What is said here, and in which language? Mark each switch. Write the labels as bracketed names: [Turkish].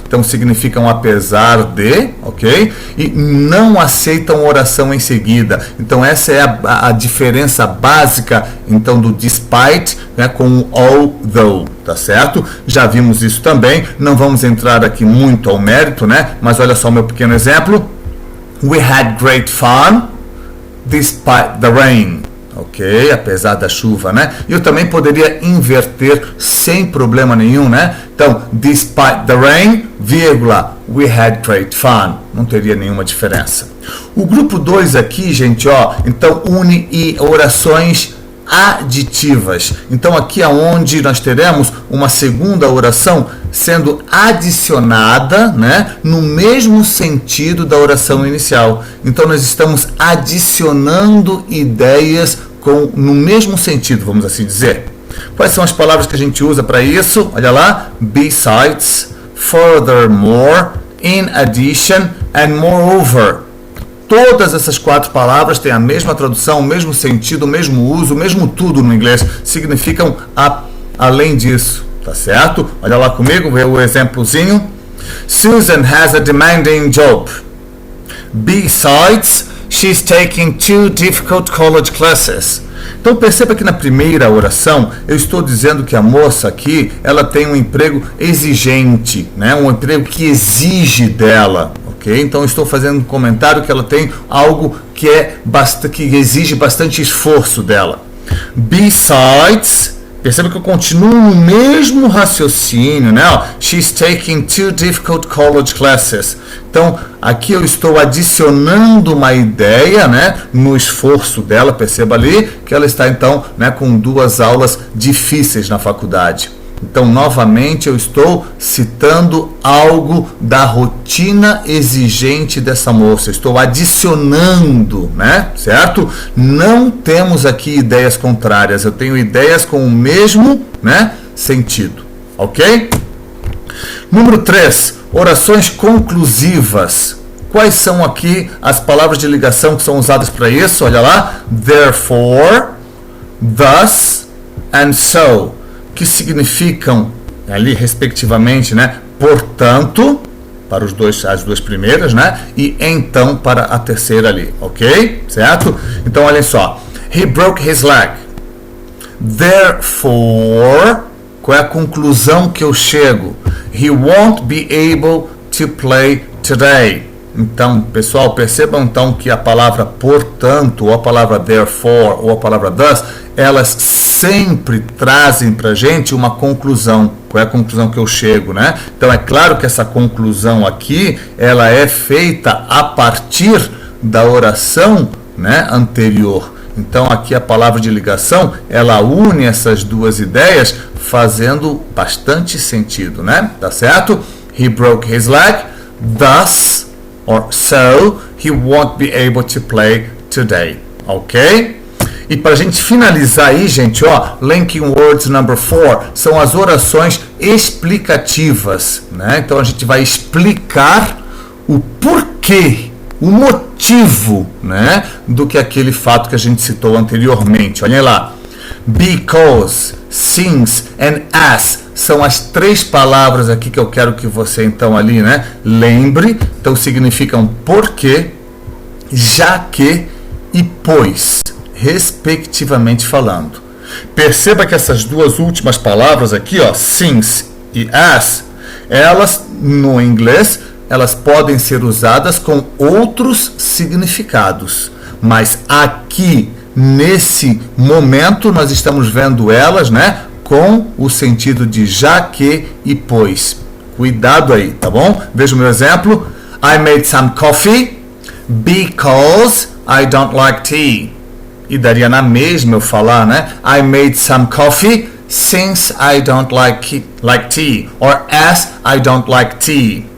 [Portuguese] Então significam apesar de, ok? E não aceitam oração em seguida. Então essa é a diferença básica, então, do despite, né, com o although, tá certo? Já vimos isso também, não vamos entrar aqui muito ao mérito, né? Mas olha só o meu pequeno exemplo. [English] We had great fun despite the rain. [Portuguese] Ok, apesar da chuva, né? Eu também poderia inverter sem problema nenhum, né? [English] Então, despite the rain, vírgula, we had great fun. [Portuguese] Não teria nenhuma diferença. O grupo 2 aqui, gente, ó, então une e orações aditivas. Então, aqui é onde nós teremos uma segunda oração sendo adicionada, né, no mesmo sentido da oração inicial. Então, nós estamos adicionando ideias no mesmo sentido, vamos assim dizer. Quais são as palavras que a gente usa para isso? Olha lá. [English] Besides, furthermore, in addition and moreover. [Portuguese] Todas essas 4 palavras têm a mesma tradução, o mesmo sentido, o mesmo uso, o mesmo tudo no inglês. Significam além disso, tá certo? Olha lá comigo, vê o exemplozinho. [English] Susan has a demanding job. Besides, she's taking 2 difficult college classes. [Portuguese] Então perceba que na primeira oração eu estou dizendo que a moça aqui, ela tem um emprego exigente, né? Um emprego que exige dela. Okay? Então eu estou fazendo um comentário que ela tem algo que exige bastante esforço dela. Besides, perceba que eu continuo no mesmo raciocínio, né? [English] She's taking 2 difficult college classes. [Portuguese] Então aqui eu estou adicionando uma ideia, né, no esforço dela. Perceba ali que ela está então, né, com 2 aulas difíceis na faculdade. Então, novamente, eu estou citando algo da rotina exigente dessa moça. Estou adicionando, né? Certo? Não temos aqui ideias contrárias. Eu tenho ideias com o mesmo, né, sentido. Ok? Número 3. Orações conclusivas. Quais são aqui as palavras de ligação que são usadas para isso? Olha lá. [English] Therefore, thus and so. [Portuguese] Que significam ali respectivamente, né? Portanto, para as duas primeiras, né? E então para a terceira ali, ok? Certo? Então olhem só. He broke his leg. Therefore, qual é a conclusão que eu chego? [English] He won't be able to play today. [Portuguese] Então, pessoal, percebam então que a palavra portanto, ou a palavra therefore, ou a palavra thus, elas sempre trazem pra gente uma conclusão. Qual é a conclusão que eu chego, né? Então, é claro que essa conclusão aqui, ela é feita a partir da oração, né, anterior. Então, aqui a palavra de ligação, ela une essas 2 ideias, fazendo bastante sentido, né? Tá certo? [English] He broke his leg, thus, or so, he won't be able to play today. Ok? [Portuguese] E para a gente finalizar aí, gente, ó, [English] linking words number 4 [Portuguese] são as orações explicativas, né? Então a gente vai explicar o porquê, o motivo, né, do que aquele fato que a gente citou anteriormente. Olhem lá. Because, since and as são as 3 palavras aqui que eu quero que você então ali, né, lembre. Então significam porque, já que e pois, respectivamente falando. Perceba que essas 2 últimas palavras aqui, ó, since e as, elas no inglês, elas podem ser usadas com outros significados, mas aqui nesse momento nós estamos vendo elas, né, com o sentido de já que e pois. Cuidado aí, tá bom? Veja o meu exemplo. [English] I made some coffee because I don't like tea. [Portuguese] E daria na mesma eu falar, né? [English] I made some coffee since I don't like tea. Or as I don't like tea.